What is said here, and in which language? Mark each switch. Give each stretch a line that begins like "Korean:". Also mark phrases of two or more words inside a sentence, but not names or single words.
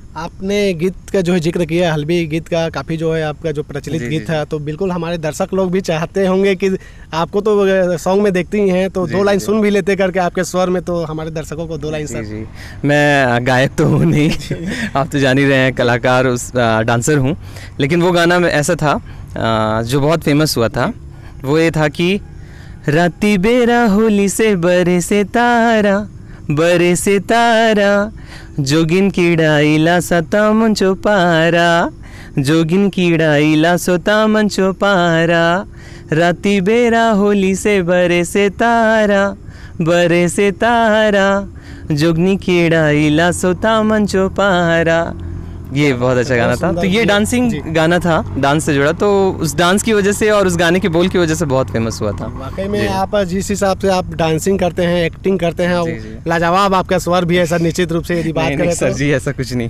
Hindi: आपने गीत का जो है जिक्र किया, हल्बी गीत का, काफ़ी जो है आपका जो प्रचलित गीत था, तो बिल्कुल हमारे दर्शक लोग भी चाहते होंगे कि आपको तो सॉन्ग में देखती ही हैं, तो दो लाइन सुन भी लेते करके आपके स्वर में, तो हमारे दर्शकों को दो लाइन सर। जी, मैं गायक तो हूँ नहीं आप तो जान ही रहे हैं, कलाकार उस डांसर हूँ। लेकिन वो गाना ऐसा था जो बहुत फेमस हुआ था, वो ये था कि
Halbi: राती बेरा होली से बरे से तारा, बरे से तारा, जोगिन कीडाईला सता मंचो पारा, जोगिन कीडाईला सोता मंचो पारा, राती बेरा होली से बरे से तारा, बरे से तारा, जोगनी कीडाईला सोता मंचो पारा।
Hindi: ये बहुत अच्छा गाना था। तो ये डांसिंग गाना था, डांस से जुड़ा, तो उस डांस की वजह से और उस गाने के बोल की वजह से बहुत फेमस हुआ था। वाकई में आप जिस हिसाब से आप डांसिंग करते हैं, एक्टिंग करते हैं, लाजवाब आपका स्वर भी है सर, निश्चित रूप से। यदि बात करें सर जी ऐसा कुछ नहीं।